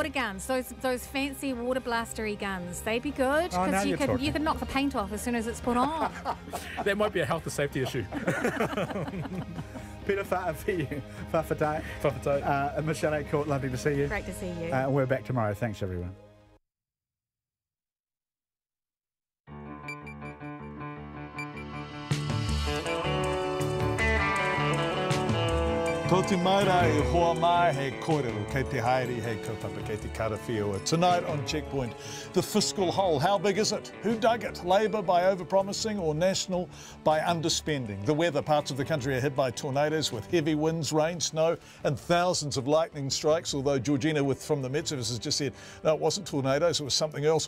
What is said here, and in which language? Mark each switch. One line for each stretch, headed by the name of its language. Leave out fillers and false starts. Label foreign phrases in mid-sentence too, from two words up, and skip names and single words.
English: Water guns, those fancy water blastery guns, they'd be good, because you could knock the paint off as soon as it's put on. That might be a health and safety issue. Peter Fa'awhiu, Whawhatai. Michelle A. Court, lovely to see you. Great to see you. We're back tomorrow. Thanks, everyone.
Māori: Ko te maura e hoa mai he kōrero, kei te haere, he kaupapa, kei te karawhiua.
English: Tonight on Checkpoint, the fiscal hole. How big is it? Who dug it? Labour by overpromising or National by underspending? The weather. Parts of the country are hit by tornadoes with heavy winds, rain, snow and thousands of lightning strikes, although Georgina from the Met Service has just said, no, it wasn't tornadoes, it was something else.